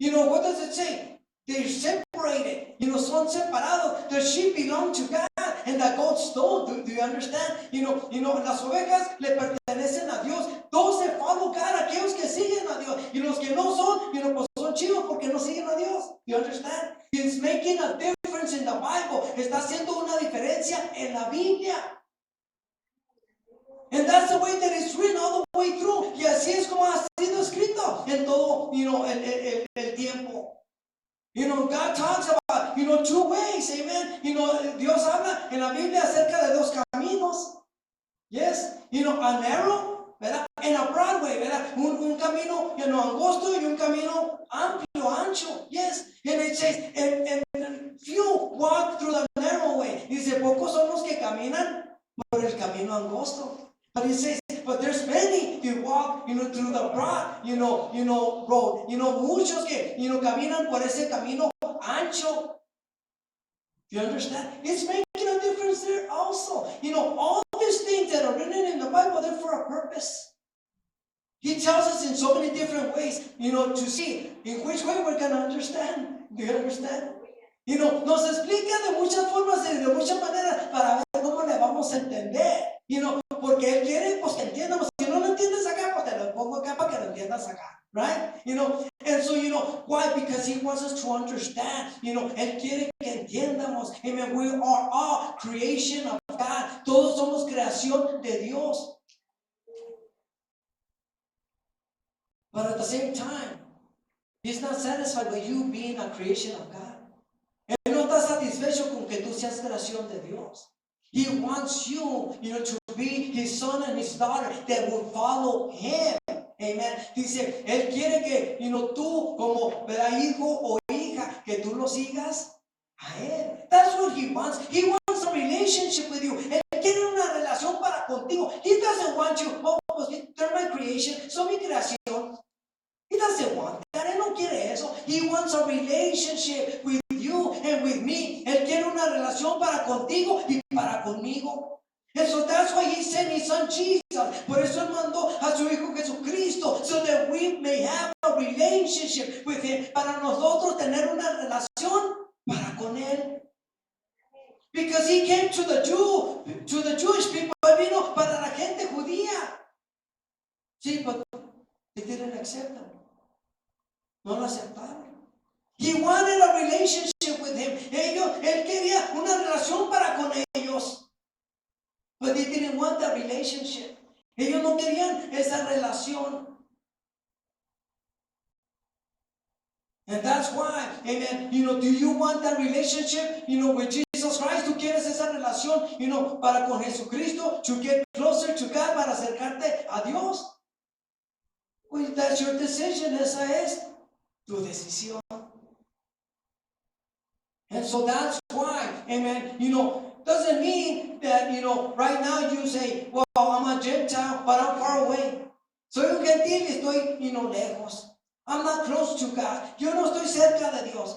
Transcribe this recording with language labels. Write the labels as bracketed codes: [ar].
[en] What does it say? They're separated, [es] son separados. [en] The sheep belong to God and the goats don't. Do you understand? [es] Las ovejas le pertenecen a Dios. [en] Those that follow God, [es] aquellos que siguen a Dios. Y los que no son, pues son chivos porque no siguen a Dios. [en] Do you understand? It's making a difference in the Bible. Está haciendo una diferencia en la Biblia. And that's the way that it's written all the way through. [es] Y así es como ha sido escrito en todo, el tiempo. [en] God talks about, two ways, amen. [es] Dios habla en la Biblia acerca de dos caminos. [en] Yes, a narrow, ¿verdad? And a broad way, ¿verdad? [es] Un camino, angosto y un camino amplio, ancho. [en] Yes, and it says, and few walk through the narrow way. [es] Dice, pocos son los que caminan por el camino angosto. [en] But it says, but there's many who walk, through the broad, road. [es] Muchos que, caminan por ese camino ancho. [en] Do you understand? It's making a difference there also. All these things that are written in the Bible, they're for a purpose. He tells us in so many different ways, to see in which way we're going to understand. Do you understand? [es] Nos explica de muchas formas y de muchas maneras para ver cómo le vamos a entender. Porque Él quiere, pues, que entiendamos. Si no lo entiendes acá, pues te lo pongo acá para que lo entiendas acá. [en] Right? And so, why? Because He wants us to understand. [es] Él quiere que entiendamos. Amen. [en] We are all creation of God. [es] Todos somos creación de Dios. [en] But at the same time, He's not satisfied with you being a creation of God. [es] Él no está satisfecho con que tú seas creación de Dios. [en] He wants you, to be His son and His daughter that will follow Him. Amen. [es] Dice, Él quiere que, tú como hijo o hija, que tú lo sigas a Él. [en] That's what He wants. He wants a relationship with you. [es] Él quiere una relación para contigo. [en] He doesn't want you, pues, they're my creation, [es] son mi creación. [en] He doesn't want that. [es] Él no quiere eso. [en] He wants a relationship with you and with me. [es] Él quiere una relación para contigo y para conmigo. [en] And so that's why He sent His Son Jesus. [es] Por eso Él mandó a su Hijo Jesucristo, [en] so that we may have a relationship with Him. [es] Para nosotros tener una relación para con Él. [en] Because He came to the Jewish people. [es] Él vino para la gente judía. [en] Sí, but they didn't accept Him. [es] No lo aceptaron. [en] He wanted a relationship with Him. [es] Él quería una relación para con ellos. [en] But they didn't want that relationship. [es] Ellos no querían esa relación. [en] And that's why, amen, do you want that relationship, with Jesus Christ? [es] ¿Tú quieres esa relación, para con Jesucristo? [en] To get closer to God, [es] para acercarte a Dios? [en] Well, that's your decision. [es] Esa es tu decisión. [en] And so that's why, amen, doesn't mean that, right now you say, well, I'm a Gentile, but I'm far away. [es] Soy un gentil y estoy, lejos. [en] I'm not close to God. [es] Yo no estoy cerca de Dios.